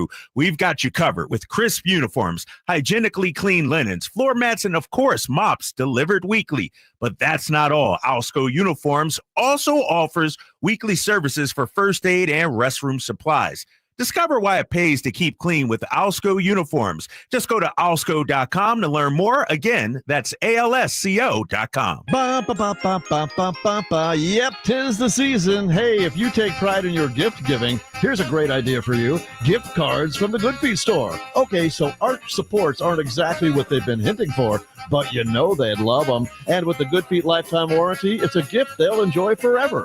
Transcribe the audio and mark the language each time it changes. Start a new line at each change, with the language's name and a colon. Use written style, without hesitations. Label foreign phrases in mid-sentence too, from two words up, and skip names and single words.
English: We've got you covered with crisp uniforms, hygienically clean linens, floor mats, and, of course, mops delivered weekly. But that's not all. Alsco Uniforms also offers weekly services for first aid and restroom supplies. Discover why it pays to keep clean with Alsco Uniforms. Just go to alsco.com to learn more. Again, that's ALSCO.com. Ba-ba-ba-ba-ba-ba-ba. Yep, 'tis the season. Hey, if you take pride in your gift giving, here's a great idea for you. Gift cards from the Good Feet store. Okay, so arch supports aren't exactly what they've been hinting for, but you know they'd love them. And with the Good Feet lifetime warranty, it's a gift they'll enjoy forever.